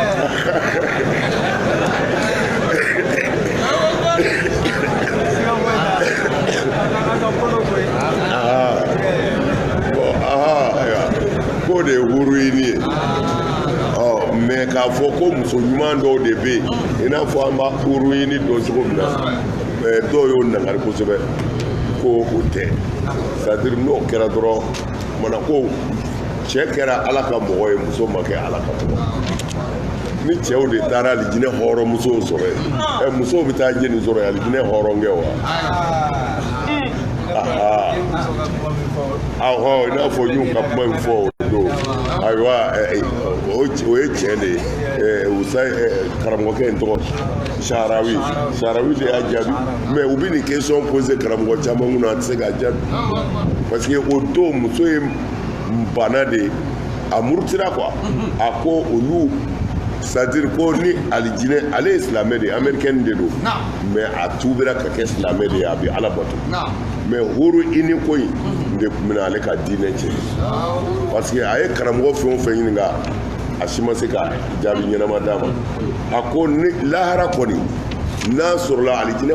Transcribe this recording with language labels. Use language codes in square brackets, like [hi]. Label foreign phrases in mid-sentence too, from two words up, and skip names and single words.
[bm] ko de ye huru ini ye mais k'a fɔ ko muso ɲuman dɔw de bɛ yen i n'a fɔ an b'a huru ini dɔn cogo min na dɔw y'o nangari kosɛbɛ ko o tɛ [fr] c'est à dire [bm] n'o kɛra dɔrɔn mana ko cɛ kɛra ala ka mɔgɔ ye muso ma kɛ ala ka mɔgɔ ni cɛw de taara alijinɛ hɔrɔnmusow sɔrɔ yen musow bɛ taa jeni sɔrɔ yen alijinɛ hɔrɔnkɛ wa awɔ i n'a fɔ n y'u ka kuma in fɔ o don ayiwa o ye tiɲɛ de ye karamɔgɔkɛ in tɔgɔ Sahrawi de y'a jaabi mais u bɛ nin [fr] question poser [bm] karamɔgɔ caman kunna a tɛ se k'a jaabi [fr] parce que [bm] o don muso ye bana de a murutira quoi a ko olu [fr] c'est-à-dire [bm] ko ni alijinɛ ale ye silamɛ de ye américaine de don mais a tuubira ka kɛ silamɛ de ye a bɛ ala bato mais huru ini ko in de tun bɛna ale ka diinɛ cɛ [fr] parce que [bm] a ye karamɔgɔ fɛn o fɛn ɲininka a si ma se ka jaabi ɲɛnama d'a ma a ko ni lahara kɔni n'a sɔrɔla alijinɛ